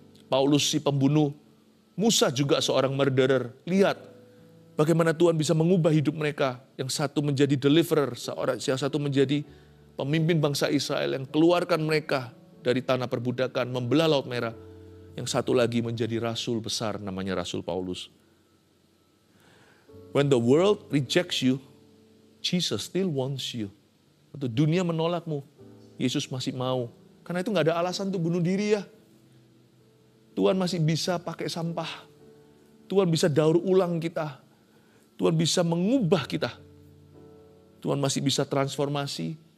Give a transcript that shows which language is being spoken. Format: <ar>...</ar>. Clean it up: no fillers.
<id>Paulus si pembunuh, Musa juga seorang murderer. Lihat bagaimana Tuhan bisa mengubah hidup mereka. Yang satu menjadi deliverer, yang satu menjadi pemimpin bangsa Israel yang keluarkan mereka dari tanah perbudakan, membelah Laut Merah. Yang satu lagi menjadi rasul besar, namanya Rasul Paulus.</id> <en>When the world rejects you, Jesus still wants you.</en> <id>Waktu dunia menolakmu, Yesus masih mau. Karena itu gak ada alasan untuk bunuh diri ya. Tuhan masih bisa pakai sampah. Tuhan bisa daur ulang kita. Tuhan bisa mengubah kita. Tuhan masih bisa transformasi.</id>